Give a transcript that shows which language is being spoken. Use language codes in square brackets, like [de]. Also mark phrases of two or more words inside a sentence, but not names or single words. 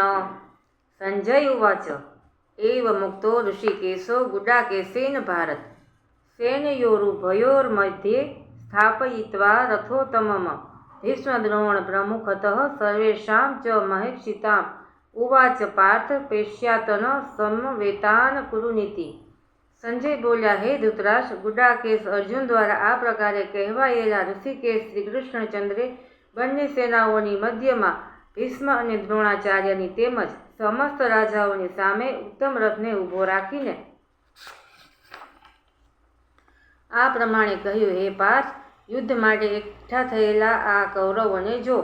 [sa] संजय उवाच एव मुक्तो ऋषिकेशो गुडाकेशेन भारत सेनयोरुभयोर्मध्ये स्थापयित्वा रथोत्तमम् भीष्मद्रोण प्रमुखतः सर्वेषां च महेक्षिताम् उवाच पार्थ पेश्यातन समवेतान कुरुनीति। [gu] સંજય બોલ્યા, હે ધૃતરાષ્ટ્ર, ગુડાકેશ અર્જુન દ્વારા આ પ્રકારે કહેવાયેલા ઋષિકેશ શ્રીકૃષ્ણચંદ્રે બંને સેનાઓની મધ્યમાં ભીષ્મ અને દ્રોણાચાર્યની તેમજ સમસ્ત રાજાઓની સામે ઉત્તમ રથને ઊભો રાખીને આ પ્રમાણે કહ્યું, હે પાર્થ, યુદ્ધ માટે એકઠા થયેલા આ કૌરવોને જો.